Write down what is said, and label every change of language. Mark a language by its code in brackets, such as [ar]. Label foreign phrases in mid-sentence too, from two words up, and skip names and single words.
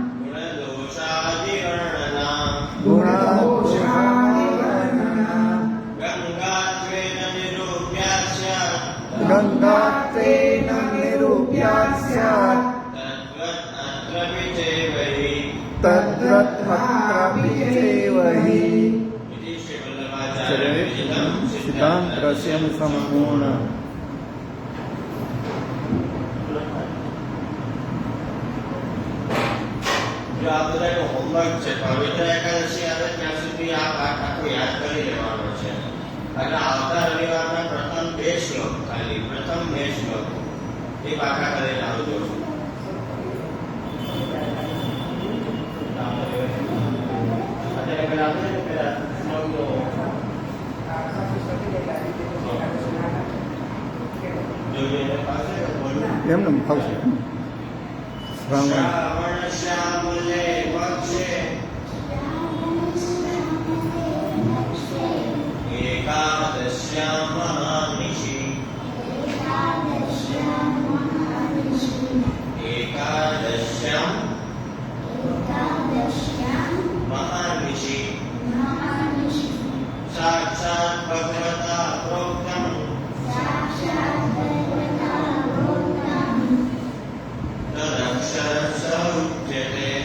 [sa] गुणदोषादिवर्णना गङ्गात्वेन निरूप्यात् स्यात् तद्वत् चैव हि सिद्धान्तरस्यं सम्पूर्ण [gu] જો આ બધાનો હોમવર્ક છે પવિત્ર એકાદશી આવે ત્યાં સુધી આ પાઠ આખો યાદ કરી લેવાનો છે અને આવતા રવિવારના પ્રથમ 2 શ્લોક ખાલી પ્રથમ 2 શ્લોક એ પાઠા કરીને આવજો અત્યારે પેલા આપણે પેલા શ્લોકનો જોઈએ પાસે બોલું એમને ફાવશે શ્રાવણ [sa] શ્રાવણ પક્ષે एकादश्यां महानिशि एकादश्यां महानिशि साक्षात् भगवता प्रोक्तं तदक्षरः उच्यते